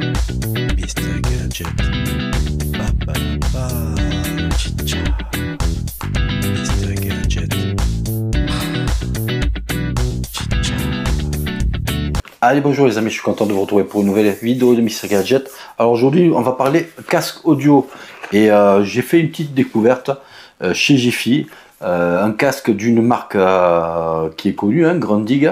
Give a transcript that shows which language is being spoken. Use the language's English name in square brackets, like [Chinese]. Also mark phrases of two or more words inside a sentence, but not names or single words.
[French] Mr. Gadget. Ba, ba, ba. Chicha. Mr. Gadget. Chicha. Allez, bonjour les amis, je suis content de vous retrouver pour une nouvelle vidéo de Mr. Gadget. Alors aujourd'hui, on va parler casque audio. Et j'ai fait une petite découverte chez Jiffy. Un casque d'une marque qui est connue, hein, Grundig.